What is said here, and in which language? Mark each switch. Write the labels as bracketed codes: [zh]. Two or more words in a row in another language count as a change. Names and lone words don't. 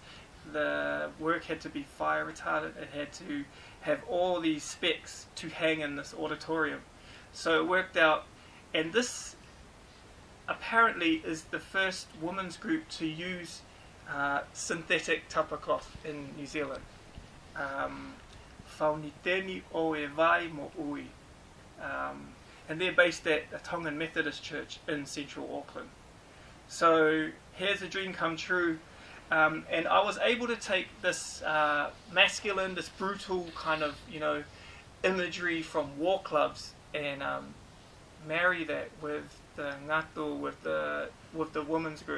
[en] The work had to be fire retardant. It had to have all these specs to hang in this auditorium. So it worked out, and this apparently is the first women's group to use synthetic tapa cloth in New Zealand. Whauniteni o e vai mo ui. And they're based at a Tongan Methodist church in central Auckland. So here's a dream come true. And I was able to take this masculine, this brutal kind of, imagery from war clubs and marry that with the ngatu, with the women's group.